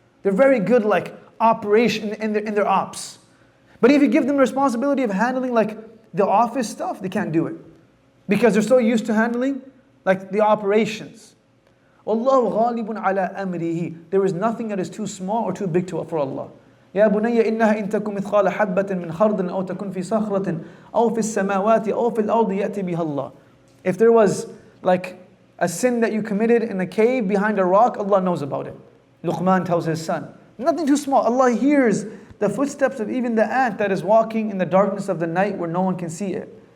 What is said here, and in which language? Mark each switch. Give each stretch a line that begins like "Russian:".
English: They're very good operation in their ops. But if you give them the responsibility of handling the office stuff, they can't do it. Because they're so used to handling the operations.
Arabic: Wallahu ghalibun ala amrihi.
English: There is nothing that is too small or too big for Allah.
Arabic: يا بني إنها إن تكن مثقال حبة من خردل أو تكن في صخرة أو في السماوات أو في الأرض يأتي بها الله.
English: If there was a sin that you committed in a cave behind a rock, Allah knows about it. Luqman tells his son. Nothing too small. Allah hears the footsteps of even the ant that is walking in the darkness of the night where no one can see it.